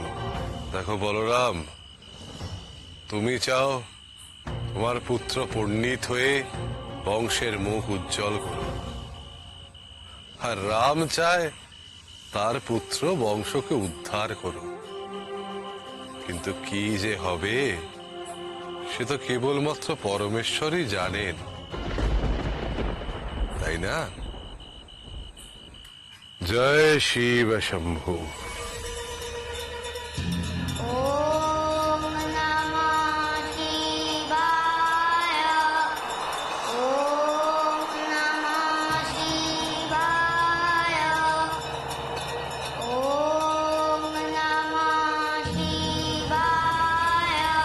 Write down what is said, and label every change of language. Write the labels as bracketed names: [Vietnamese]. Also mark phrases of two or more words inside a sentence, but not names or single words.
[Bangla] দেখো বলরাম, তুমি চাও তোমার পুত্র পণ্ডিত হয়ে বংশের মুখ উজ্জ্বল করুক, আর রাম চায় তার পুত্র বংশকে উদ্ধার করুক। কিন্তু কি যে হবে সে তো কেবলমাত্র পরমেশ্বরই জানেন, তাই না? জয় শিব শম্ভু। [Sanskrit] ওম নমঃ শিবায়, ওম নমঃ শিবায়, ওম নমঃ শিবায়,